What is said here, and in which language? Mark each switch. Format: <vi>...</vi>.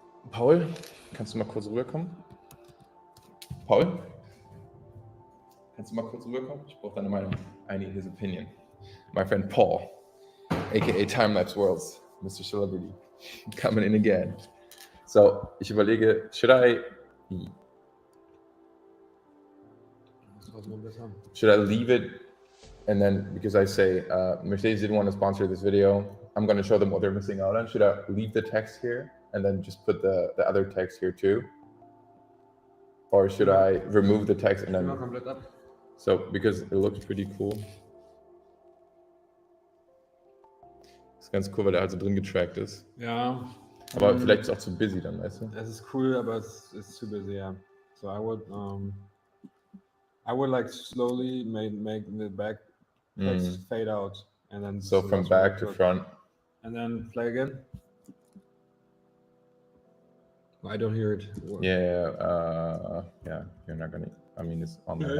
<de>Paul, kannst du mal kurz rüberkommen? Paul? Kannst du mal kurz rüberkommen? Ich brauche deine Meinung.</de> <en>I need his opinion. My friend Paul, aka Timelapse Worlds, Mr. Celebrity, coming in again. So,</en> <de>ich überlege,</de> <en>should I leave it, and then because I say Mercedes didn't want to sponsor this video, I'm going to show them what they're missing out on. Should I leave the text here and then just put the other text here too? Or should I remove the text and then... So, because it looks pretty cool.</en> <de>Ist ganz cool, weil der halt so drin getrackt ist. Ja. Aber vielleicht ist es auch zu busy dann, weißt du? Es ist cool, aber es ist zu busy, yeah.</de> <en>So I would like slowly make the back text fade out, and then so from back to front, and then play again. I don't hear it. Yeah, you're not gonna. I mean, it's on the.</en>